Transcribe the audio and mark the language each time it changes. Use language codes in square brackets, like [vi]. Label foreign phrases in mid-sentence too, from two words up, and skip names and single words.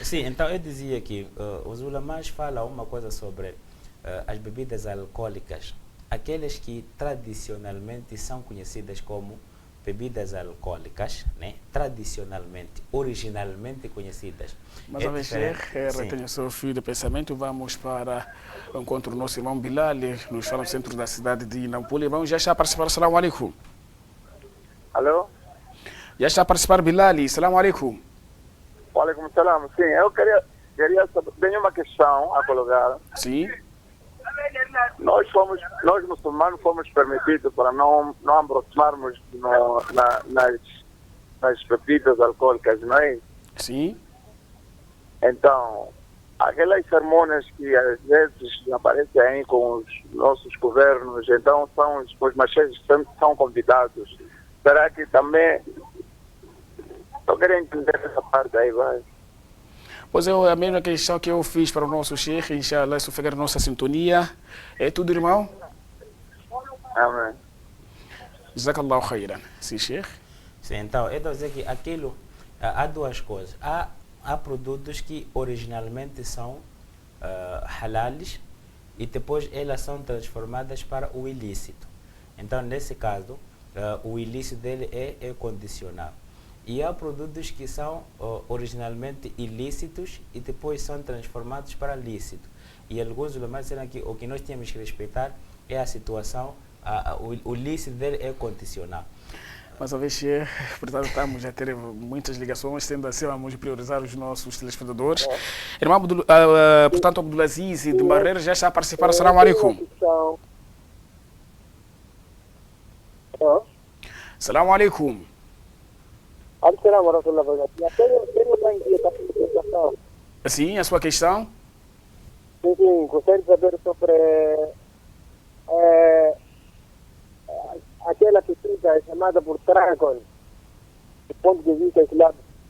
[pt] Sim, então eu dizia que os ulamás falam uma coisa sobre as bebidas alcoólicas, aquelas que tradicionalmente são conhecidas como bebidas alcoólicas, né? Tradicionalmente, originalmente conhecidas. Mas a vez, retenha o seu fio de pensamento. Vamos para o encontro do nosso irmão Bilal, nos fala no centro da cidade de Nampula. Vamos já está a participar. [ar] السلام عليكم. [pt] Alô? Já está a participar, Bilal. [ar] السلام عليكم. وعليكم السلام. [pt] Sim, eu queria saber, tenho uma questão a colocar. Sim. Nós muçulmanos fomos permitidos para não aproximarmos nas bebidas alcoólicas, não é? Sim. Então, aquelas cerimônias que às vezes aparecem aí com os nossos governos, então os machês sempre são convidados. Será que também... Eu queria entender essa parte aí, vai. Pois é, a mesma questão que eu fiz para o nosso Sheikh, inshallah, isso fica na nossa sintonia. É tudo, irmão? Amém. [ar] جزاك الله خيرا. [pt] Sim, Sheikh? Sim, então, eu estou a dizer que aquilo, há duas coisas. Há produtos que originalmente são halales e depois elas são transformadas para o ilícito. Então, nesse caso, o ilícito dele é condicional. E há produtos que são originalmente ilícitos e depois são transformados para lícito. E alguns ulamás disseram que o que nós temos que respeitar é a situação, o lícito dele é condicional. Mas a vez, portanto, estamos a ter muitas ligações, sendo assim, vamos priorizar os nossos telespectadores. Irmão, portanto, Abdulaziz de Barreira já está a participar. [ar] السلام عليكم. السلام عليكم. [pt] Tenho uma inquietação. Sim, a sua questão? Sim, gostaria de saber sobre aquela pesquisa chamada por Dragon, do ponto de vista islâmico.